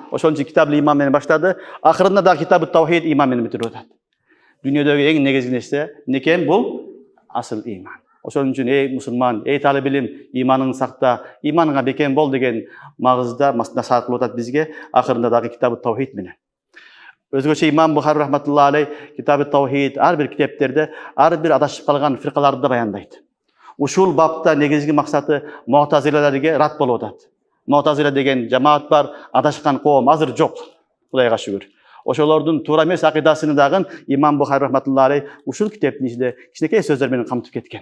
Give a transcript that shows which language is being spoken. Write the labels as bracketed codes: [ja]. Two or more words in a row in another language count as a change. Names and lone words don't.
[ky] Ошон үчүн китабы иман менен баштады, ахырында да китабы таухид иман менен бүтүрүп атат. Дүйнөдөгү эң негизги нерсе некен? Бул асыл иман. Ошон үчүн эй мусулман, эй талап илим, иманыңды сакта, иманыңа бекем бол деген магызда насаат кылып атат бизге, ахырында дагы китабы таухид менен. Өзгөчө Имам Бухари [ar] رحمة الله عليه [ky] китабы таухид ар бир китептерде ар бир адашып калган фиркаларды да баяндайт. Ушул бапта негизги максаты муътазилаларга рат болуп атат. Муътазила деген жамаат бар, адашкан коом азыр жок. Кудайга шүгүр. Ошолордун туура эмес акыйдасын дагы Имам Бухари [ar] رحمة الله عليه [ky] ушул китептин ичинде кичинекей сөздөр менен камтып кеткен.